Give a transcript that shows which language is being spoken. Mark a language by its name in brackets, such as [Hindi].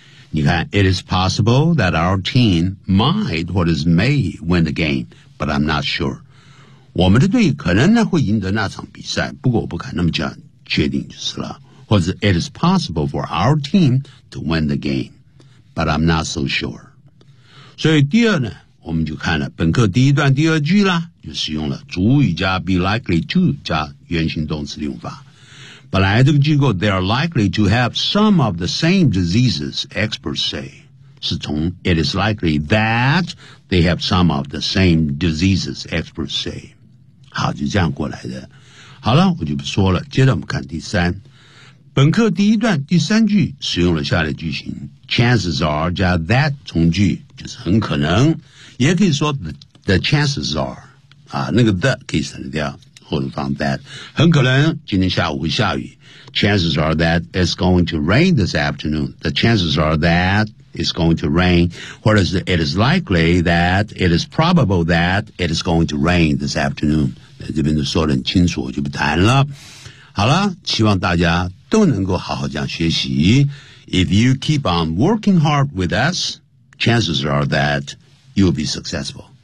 [Chinese] 你看 [English] It is possible that our team might or is may win the game, but I'm not sure. [Chinese] 我们的队可能呢会赢得那场比赛，不过我不敢那么讲确定就是了。或者 [English] It is possible for our team to win the game, but I'm not so sure. [Chinese] 所以第二呢，我们就看了本课第一段第二句啦，就是用了主语加 [English] be likely to [Chinese] 加原形动词利用法。本来这个机构 [English] they are likely to have some of the same diseases, experts say. [Chinese] 是从 [English] it is likely that they have some of the same diseases, experts say. [Chinese] 好，就这样过来的。好了，我就不说了，接着我们看第三。本课第一段第三句使用了下列句型 [English] chances are 加 that 从句 [Chinese] 就是很可能，也可以说 [English] the chances are 啊，那个 the 可以省掉，或者放 that [Chinese] 很可能今天下午会下雨 [English] chances are that it's going to rain this afternoon the chances are that it's going to rain 或者是 it is likely that it is probable that it is going to rain this afternoon [Chinese] 这边就说得很清楚，我就不谈了。好了，希望大家都能够好好这样学习。 [English] If you keep on working hard with us, chances are that you'll be successful.